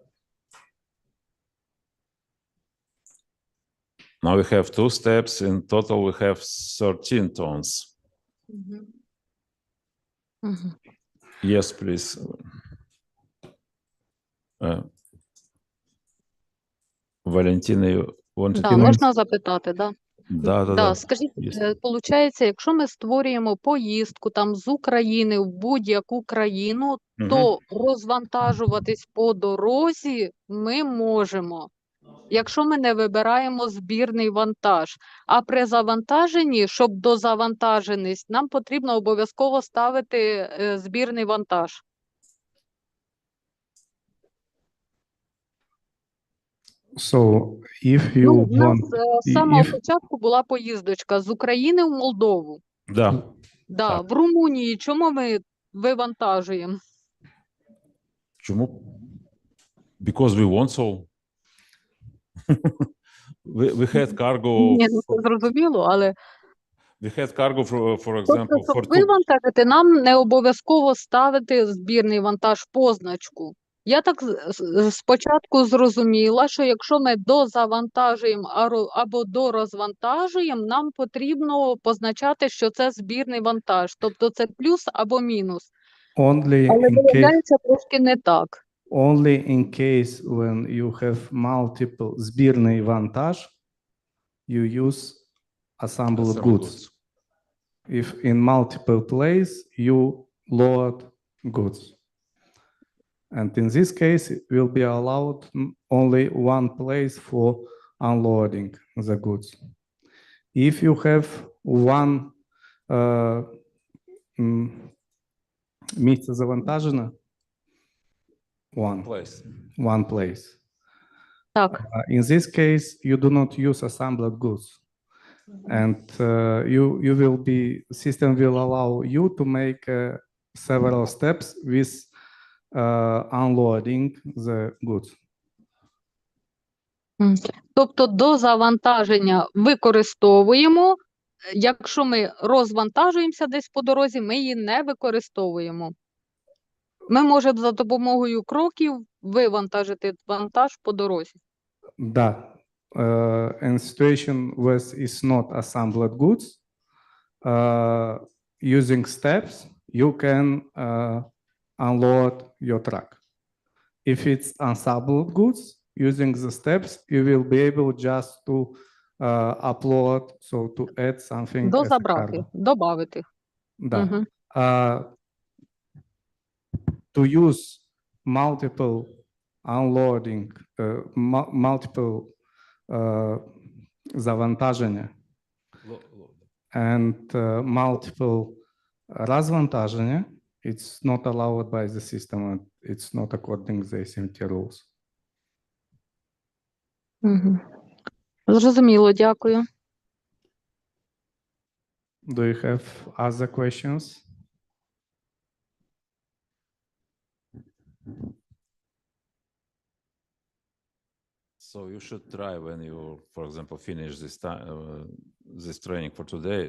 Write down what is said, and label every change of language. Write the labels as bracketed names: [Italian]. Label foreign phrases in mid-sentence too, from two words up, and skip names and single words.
[English] Now we have 2 steps. In total, we have 13 tones. Yes, please. Валентина, you wanted [Ukrainian] Да, [English] to [Ukrainian] можна запитати, да? Да. Скажіть, [English] Yes. [Ukrainian] получається, якщо ми створюємо поїздку там з України в будь-яку країну, Мгм. то розвантажуватись по дорозі ми можемо, якщо ми не вибираємо збірний вантаж. А при завантаженні, щоб дозавантаженість, нам потрібно обов'язково ставити збірний вантаж. [English] So if you [Ukrainian] Ну, у нас [English] want, [Ukrainian] з самого [English] if [Ukrainian] початку була поїздочка з України в Молдову. Да. Да, Так. в Румунії чому ми вивантажуємо? Чому? [English] Because we want so. We had cargo. [Ukrainian] Ні, ну це зрозуміло, але [English] We had cargo for [Ukrainian] тобто, [English] example, [Ukrainian] щоб [English] for two. [Ukrainian] вивантажити, нам не обов'язково ставити збірний вантаж позначку. Я так спочатку зрозуміла, що якщо ми дозавантажуємо або дорозвантажуємо, нам потрібно позначати, що це збірний вантаж. Тобто це плюс або мінус. [English] only [Ukrainian] Але [English] in case [Ukrainian] виявляється трошки не так. [English] only in case when you have multiple [Ukrainian] збірний вантаж, [English] you use assembled goods. If in multiple places you load goods. And in this case, it will be allowed only one place for unloading the goods. If you have one [Ukrainian] місце завантаження, [English] one place. [Ukrainian] Так. [English] In this case, you do not use assembled goods. And you will be, system will allow you to make several steps with unloading the goods. [Ukrainian] Тобто до завантаження використовуємо, якщо ми розвантажуємося десь по дорозі, ми її не використовуємо. Ми можемо за допомогою кроків вивантажити вантаж по дорозі. Да. [English] In situation where it's not assembled goods, using steps, you can unload your truck. If it's assembled goods, using the steps, you will be able just to upload, so to add something as a [Ukrainian] Дозабрати, [English] cargo. [Ukrainian] добавити. Да. [English] To use multiple unloading, multiple завантаження and multiple розвантаження, it's not allowed by the system and it's not according to the ECMT rules. [Ukrainian] Зрозуміло, дякую. [English] Do you have other questions? So you should try when you, for example, finish this time, this training for today.